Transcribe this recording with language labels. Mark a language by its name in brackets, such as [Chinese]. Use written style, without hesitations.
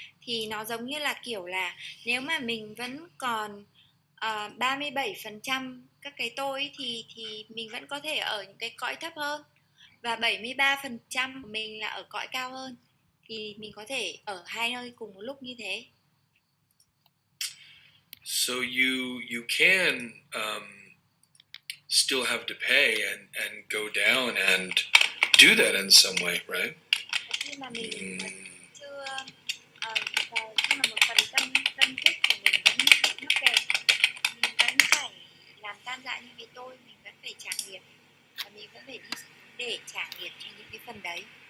[Vietnamese] Thì nó giống như là kiểu là nếu mà mình vẫn còn 37% các cái tôi thì mình vẫn có thể ở những cái cõi thấp hơn, và 73% của mình là ở cõi cao hơn, thì mình có thể ở hai nơi cùng một lúc như thế. [English] So you can still have to pay and go down and do that in some way, right? [Vietnamese] Khi mà mình vẫn chưa khi mà một phần tâm thức của mình vẫn mắc kẹt, mình vẫn phải làm tan rã những cái tôi, mình vẫn phải trả nghiệp, và mình vẫn phải đi để trả nghiệp cho những cái phần đấy.